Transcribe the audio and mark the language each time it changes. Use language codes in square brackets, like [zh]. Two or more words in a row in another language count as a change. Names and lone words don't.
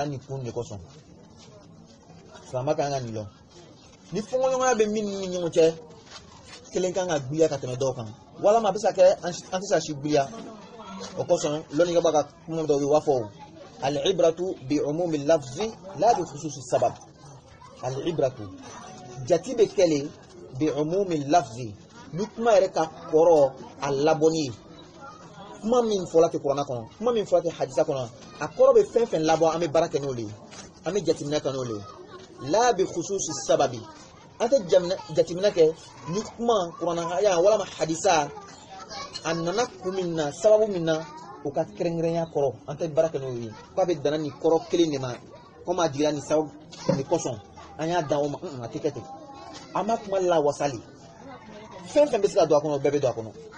[bm] nin kun de kosɔn silamɛ kan ka nin lɔ ni fɔɲɔgɔnya bɛ min ni ɲɔgɔn cɛ kelen kan ka gbiliya ka tɛmɛ dɔw kan walama a bɛ se ka kɛ an tɛ se ka si gbiliya o kosɔn lɔnnikɛbaga ka kuma dɔw bɛ yen u b'a fɔ [ar] العبرة بعموم اللفظ لا بخصوص السبب [bm] al-ibratu jati bɛ kɛlen [ar] بعموم اللفظ [bm] ni kuma yɛrɛ ka kɔrɔ a labɔni ye kuma min fɔla tɛ kuranɛ kɔnɔ kuma min fɔla tɛ hadisa kɔnɔ a kɔrɔ bɛ fɛn fɛn labɔ an bɛ baara kɛ n'o de ye an bɛ jateminɛ kɛ n'o de ye [ar] لا بخصوص السبب [bm] an tɛ jateminɛ kɛ ni kuma kuranɛ walama hadisa a nana kun min na sababu min na o ka kɛrɛnkɛrɛnya kɔrɔ an tɛ baara kɛ n'o ye k'a bɛ danna nin kɔrɔ kelen de ma komi a jiginna nin sababu nin kosɔn an y'a dan o ma a tɛ kɛ ten an ma kuma lawasali fɛn fɛn bɛ se ka don a kɔnɔ o bɛɛ bɛ don a kɔnɔ